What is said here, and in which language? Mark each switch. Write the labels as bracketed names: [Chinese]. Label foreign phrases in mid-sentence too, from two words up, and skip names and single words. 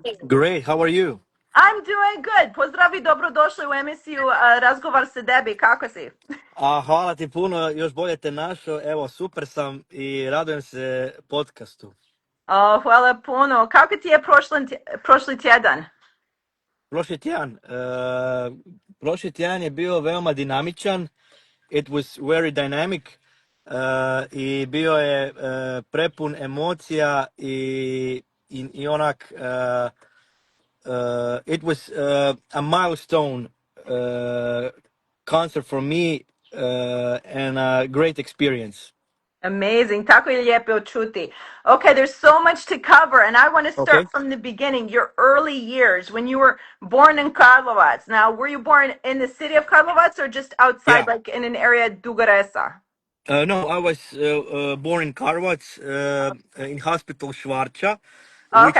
[English] Great. How are you? I'm doing good. [Croatian] Pozdrav i dobrodošli u emisiju Razgovar se debi. Kako si? Hvala ti puno, još bolje te našao. Evo, super sam i radujem se podcastu. Hvala puno. Kako ti je prošli tjedan? Prošli tjedan, prošli tjedan je bio veoma dinamičan. [English] It was very dynamic. [Croatian] I bio je prepun emocija i onak [English] it was a milestone concert for me and a great experience. Amazing. [Croatian] Tako je lijepo čuti. [English] Okay, there's so much to cover, and I want to Okay. start from the beginning, your early years, when you were born in Karlovac. Now, were you born in the city of Karlovac or just outside, Yeah. like in an area, Dugaresa? No, I was born in Karlovac, in hospital Schwarza, which